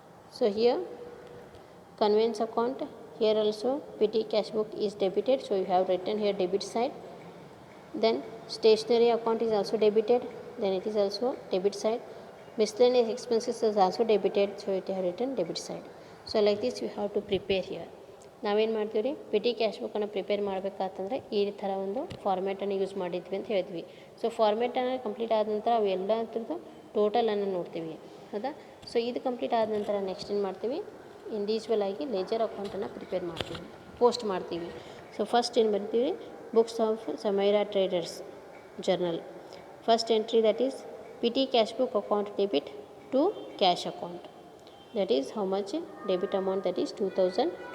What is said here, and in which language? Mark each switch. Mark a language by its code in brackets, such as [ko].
[en] So here conveyance account, here also petty cash book is debited, so you have written here debit side. Then stationery account is also debited, then it is also debit side. Miscellaneous expenses is also debited, so it have written debit side. So like this you have to prepare here. [kn] ನಾವೇನು ಮಾಡ್ತೀವಿ ರೀ, PT cash ಬುಕ್ಕನ್ನು prepare ಮಾಡಬೇಕಾತಂದ್ರೆ ಈ ಥರ ಒಂದು ಫಾರ್ಮ್ಯಾಟನ್ನು use ಮಾಡಿದ್ವಿ ಅಂತ ಹೇಳಿದ್ವಿ. ಸೊ ಫಾರ್ಮ್ಯಾಟನ್ನು ಕಂಪ್ಲೀಟ್ ಆದ ನಂತರ ಅವು ಎಲ್ಲ ಥರದ್ದು ಟೋಟಲನ್ನು ನೋಡ್ತೀವಿ, ಹೌದಾ. ಸೊ ಇದು ಕಂಪ್ಲೀಟ್ ಆದ ನಂತರ ನೆಕ್ಸ್ಟ್ ಏನು ಮಾಡ್ತೀವಿ, ಇಂಡಿವಿಜುವಲ್ ಆಗಿ ಲೆಜರ್ ಅಕೌಂಟನ್ನು ಪ್ರಿಪೇರ್ ಮಾಡ್ತೀವಿ, ಪೋಸ್ಟ್ ಮಾಡ್ತೀವಿ. ಸೊ ಫಸ್ಟ್ ಏನು ಬರ್ತೀವಿ, books of ಸಮೈರಾ traders journal. [en] First entry that is petty cash book account debit to cash account. That is how much debit amount, that is 2000.